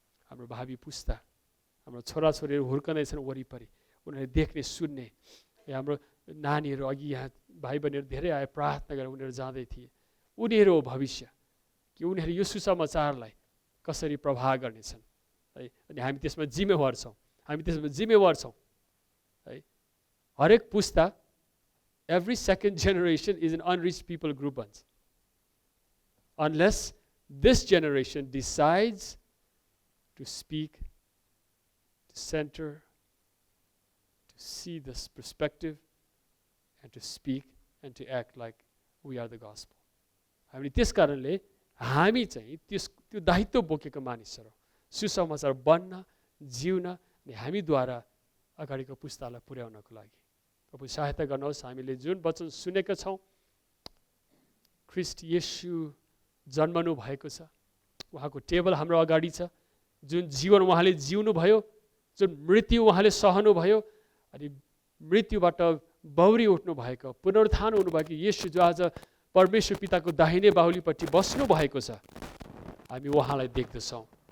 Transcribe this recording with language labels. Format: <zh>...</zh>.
<ne>हाम्रो भावी पुस्ता, हाम्रो छोराछोरीहरू हुर्कँदैछन् वरिपरि, उनीहरूले देख्ने सुन्ने। हाम्रो नानीहरू अघि यहाँ भाइ बहिनीहरू धेरै आए, प्रार्थना गरेर उनीहरू जाँदै थिए। उनीहरू हो भविष्य, कि उनीहरू यो सुसमाचारलाई कसरी प्रभाव गर्नेछन् है। अनि हामी त्यसमा जिम्मेवार छौँ, है। हरेक पुस्ता,</ne> <en>every second generation is an unreached people group bans, unless this generation decides to speak, to center, to see this perspective, and to speak and to act like we are the gospel.</en> <ne>हामीले त्यस कारणले हामी चाहिँ त्यो दायित्व बोकेको मानिसहरू, सुसमाचार बन्न, जिउन अनि हामीद्वारा अगाडिको पुस्तालाई पुर्याउनको लागि प्रभु सहायता गर्नुहोस्। हामीले जुन वचन सुनेका छौँ, ख्रिस्ट येशू जन्मनु भएको छ, उहाँको टेबल हाम्रो अगाडि छ, जुन जीवन उहाँले जिउनु भयो, जुन मृत्यु उहाँले सहनु भयो, अनि मृत्युबाट बौरी उठ्नु भएको, पुनरुत्थान हुनुभएको येशू जो आज परमेश्वर पिताको दाहिने बाहुलीपट्टि बस्नु भएको छ, हामी उहाँलाई देख्दछौँ।</ne>